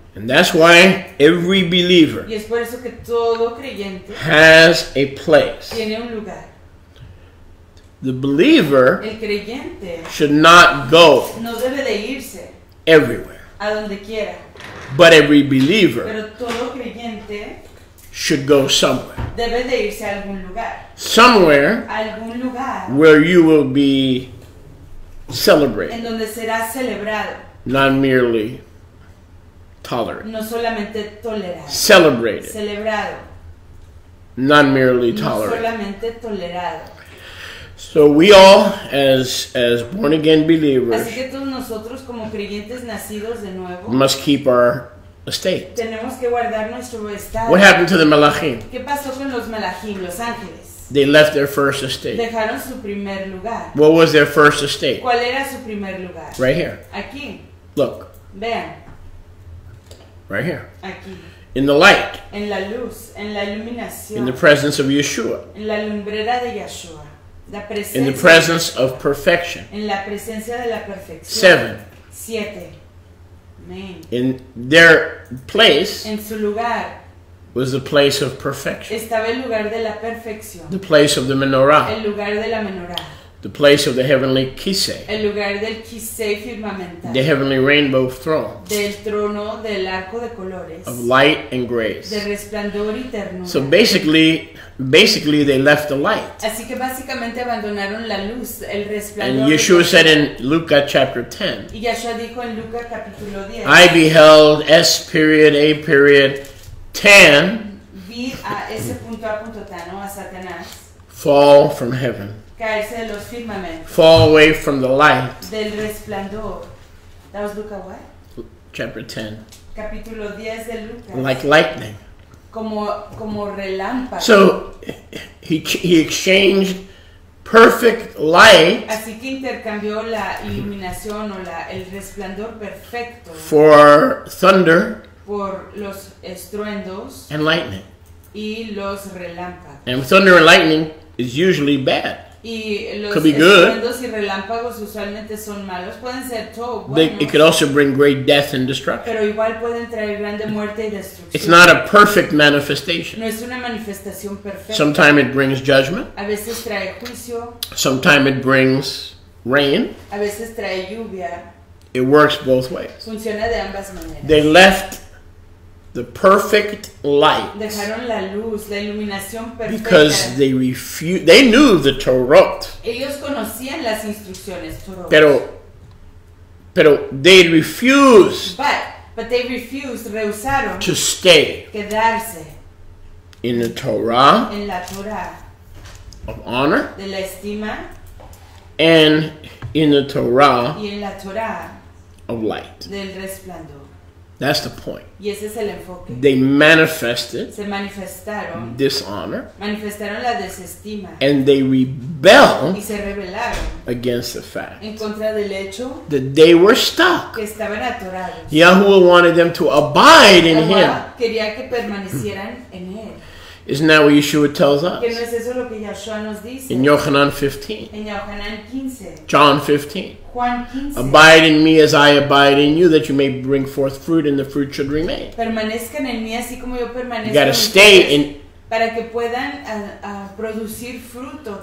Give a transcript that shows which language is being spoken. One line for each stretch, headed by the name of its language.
English: And that's why every believer
Spanish: Y es por eso que todo creyente
English: has a place.
Spanish: tiene un lugar.
English: The believer
Spanish: El creyente
English: should not go
Spanish: no debe de irse
English: everywhere,
Spanish: a donde quiera,
English: but every believer
Spanish: pero todo creyente
English: should go somewhere.
Spanish: debe de irse a algún lugar.
English: Somewhere
Spanish: A algún lugar
English: where you will be celebrated,
Spanish: en donde será celebrado,
English: not merely tolerated.
Spanish: no solamente tolerado.
English: Celebrated,
Spanish: Celebrado,
English: not merely
Spanish: no
English: tolerated.
Spanish: solamente tolerado.
English: So we all, as born again believers,
Spanish: Así que todos nosotros como creyentes nacidos de nuevo
English: must keep our estate.
Spanish: tenemos que guardar nuestro estado.
English: What happened to the Malachim?
Spanish: ¿Qué pasó con los malachim, los ángeles?
English: They left their first estate.
Spanish: Dejaron su primer lugar.
English: What was their first estate?
Spanish: ¿Cuál era su primer lugar?
English: Right here.
Spanish: Aquí,
English: Look,
Spanish: vean,
English: right here.
Spanish: aquí,
English: In the light,
Spanish: en la luz, en la
English: in
Spanish: iluminación,
English: the presence of Yeshua,
Spanish: en la lumbrera de Yahshua, la presencia,
English: in the presence of perfection.
Spanish: en la presencia de la perfección.
English: 7.
Spanish: 7. Amén.
English: In their place
Spanish: En su lugar
English: was the place of perfection,
Spanish: estaba el lugar de la perfección,
English: the place of the menorah,
Spanish: el lugar de la menorá,
English: the place of the heavenly kisei,
Spanish: el lugar del kisei firmamental,
English: the heavenly rainbow throne
Spanish: del trono del arco de colores,
English: of light and grace.
Spanish: de resplandor y ternura.
English: So basically they left the light.
Spanish: Así que básicamente abandonaron la luz, el resplandor.
English: And Yeshua said in Luke chapter 10,
Spanish: Y Yeshua dijo en Lucas capítulo 10,
English: I beheld S period A period 10
Spanish: vi a ese punto A punto Tano, a Satanás,
English: fall from heaven,
Spanish: caerse de los firmamentos,
English: fall away from the light.
Spanish: del resplandor.
English: That was Lucas what? Chapter 10,
Spanish: Capítulo 10 de Lucas.
English: like lightning.
Spanish: Como relámpago.
English: So he exchanged perfect light
Spanish: Así que intercambió la iluminación o el resplandor perfecto
English: for thunder
Spanish: por los estruendos
English: and lightning.
Spanish: y los relámpagos.
English: And thunder and lightning is usually bad.
Spanish: Y los
English: Could be good.
Spanish: estruendos y relámpagos usualmente son malos. Pueden ser todo
English: It could also bring great death and destruction.
Spanish: pero igual pueden traer grande muerte y destrucción.
English: It's not a perfect manifestation.
Spanish: No es una manifestación perfecta.
English: Sometimes it brings judgment.
Spanish: A veces trae juicio,
English: Sometimes it brings rain.
Spanish: a veces trae lluvia.
English: It works both ways.
Spanish: Funciona de ambas maneras.
English: They left the perfect light
Spanish: Dejaron la luz, la iluminación perfecta.
English: because they refused. They knew the Torah,
Spanish: Ellos conocían las instrucciones, Torah. pero
English: they refused But they refused,
Spanish: rehusaron
English: to stay
Spanish: quedarse
English: in the Torah
Spanish: en la Torah
English: of honor
Spanish: de la estima
English: and in the Torah
Spanish: y en la Torah
English: of light.
Spanish: del resplandor.
English: That's the point.
Spanish: Y ese es el enfoque.
English: They manifested
Spanish: Se manifestaron
English: dishonor
Spanish: la desestima
English: and they rebelled
Spanish: y se rebelaron
English: against the fact
Spanish: en contra del hecho
English: that they were stuck.
Spanish: que estaban atorados.
English: Yahuwah wanted them to abide in Him.
Spanish: Jehová quería que permanecieran en él.
English: Isn't that what Yeshua tells
Spanish: Que
English: us
Spanish: no es eso lo que Yahshua nos dice
English: in Yochanan 15,
Spanish: en Yochanan 15,
English: John 15?
Spanish: Juan 15.
English: Abide in me as I abide in you, that you may bring forth fruit and the fruit should remain.
Spanish: Permanezcan en mí así como yo permanezco
English: You got to
Spanish: en
English: stay
Spanish: ustedes,
English: in
Spanish: para que puedan producir fruto.